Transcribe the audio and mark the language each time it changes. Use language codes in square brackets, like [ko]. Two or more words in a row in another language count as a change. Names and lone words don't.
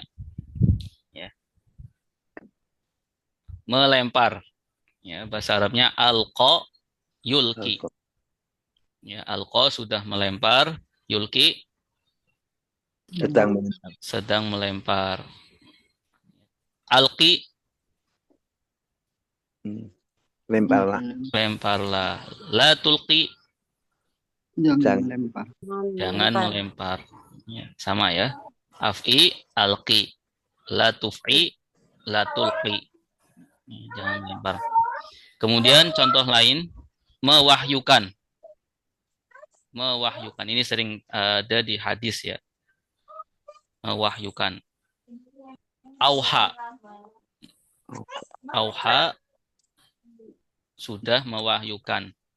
[id] Ya. Melempar. Ya, bahasa Arabnya [ar] ألقى يلقي. [id] Ya, alqa sudah melempar, yulki sedang melempar. Alqi lemparlah. Lemparlah. [ar] لا تلقِ [id] Jangan melempar. jangan melempar. Ya, sama ya. [ar] أفعِ، ألقِ. لا تفعِ، لا تلقِ. [id] Jangan lempar. Kemudian contoh lain, mewahyukan. Mewahyukan. Ini sering ada di hadis ya. Mewahyukan. Auha. Auha sudah mewahyukan.